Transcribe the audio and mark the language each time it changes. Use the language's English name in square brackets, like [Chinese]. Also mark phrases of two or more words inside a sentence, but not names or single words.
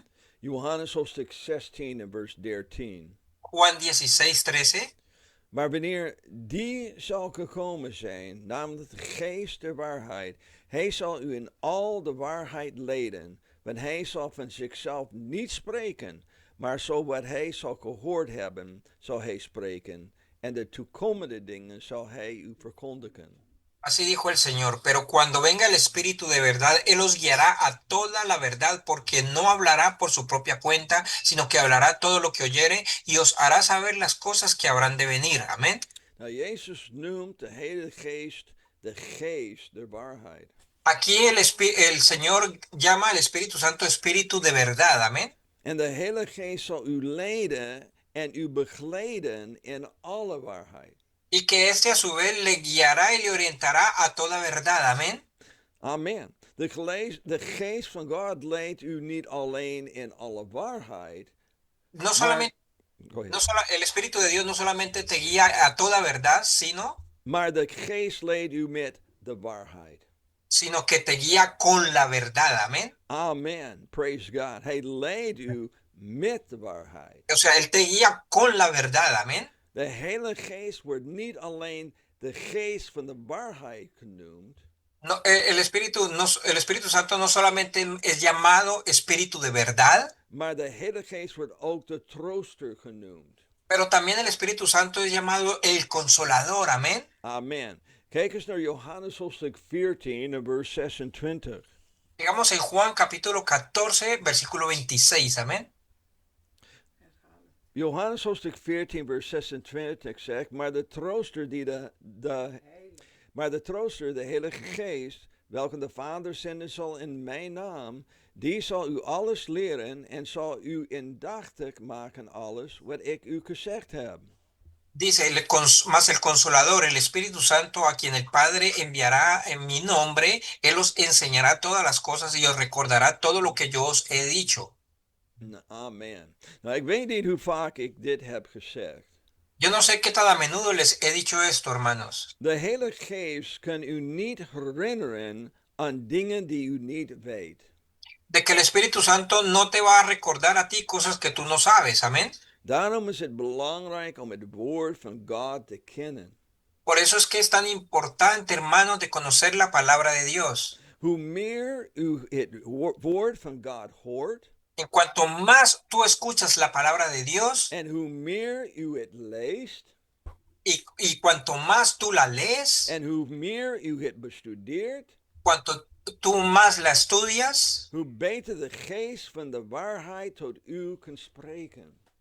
[Dutch] Johannes hoofdstuk 16 en vers 13. [Spanish] Juan 16:13. [Dutch] Maar wanneer die zal gekomen zijn, namelijk de geest der waarheid, hij zal u in al de waarheid leiden, want hij zal van zichzelf niet spreken, maar zo wat hij zal gehoord hebben, zal hij spreken, en de toekomende dingen zal hij u verkondigen. [Spanish] Así dijo el Señor, pero cuando venga el Espíritu de verdad, Él os guiará a toda la verdad, porque no hablará por su propia cuenta, sino que hablará todo lo que oyere y os hará saber las cosas que habrán de venir. Amén. [Dutch] Nou, Jezus noemt de Heilige Geest de geest der waarheid. [Spanish] Aquí el Señor llama al Espíritu Santo Espíritu de verdad. Amén. [Dutch] En de Heilige Geest zal u leiden en u begeleiden in alle waarheid. [Spanish] Y que este a su vez le guiará y le orientará a toda verdad. Amén. [Dutch] Amen. De geest van God leidt u niet alleen in alle waarheid. [Spanish] No solamente, el Espíritu de Dios no solamente te guía a toda verdad, [Dutch] maar de geest leidt u met de waarheid. [Spanish] Sino que te guía con la verdad. Amén. [English] Amen. Praise God. [Dutch] Hij leidt u met de waarheid. [Spanish] O sea, Él te guía con la verdad. Amén. [Dutch] De Heilige Geest wordt niet alleen de geest van de waarheid genoemd. [Spanish] No, el Espíritu Santo no solamente es llamado Espíritu de verdad, [Dutch] maar de Heilige Geest wordt ook de trooster genoemd. [Spanish] pero también el Espíritu Santo es llamado el Consolador. Amén. [Dutch] Amen. Kijk eens naar Johannes hoofdstuk 14 en vers 26. [Spanish] Digamos en Juan capítulo 14, versículo 26. Amén. [Dutch] Johannes hoofdstuk 14 vers 26 zegt, maar de trooster de Heilige Geest, welke de Vader zenden zal in mijn naam, die zal u alles leren en zal u indachtig maken alles wat ik u gezegd heb. [Spanish] Dice, más el Consolador, el Espíritu Santo, a quien el Padre enviará en mi nombre, Él os enseñará todas las cosas y os recordará todo lo que yo os he dicho. [Dutch] Amen. Nou, ik weet niet hoe vaak ik dit heb gezegd. [Spanish] Yo no sé qué tan a menudo les he dicho esto, hermanos, [Dutch] De Heilige Geest kan u niet herinneren aan dingen die u niet weet. [Spanish] de que el Espíritu Santo no te va a recordar a ti cosas que tú no sabes, amén. [Dutch] Daarom is het belangrijk om het woord van God te kennen. [Spanish] Por eso es que es tan importante, hermanos, de conocer la palabra de Dios. [Dutch] Hoe meer u het woord van God hoort [Spanish] En cuanto más tú escuchas la palabra de Dios [Dutch] en hoe meer u het leest [Spanish] y cuanto más tú la lees, [Dutch] en hoe meer u het bestudeert, [Spanish] cuanto tú más la estudias, [Dutch] hoe beter de geest van de waarheid tot u kan spreken.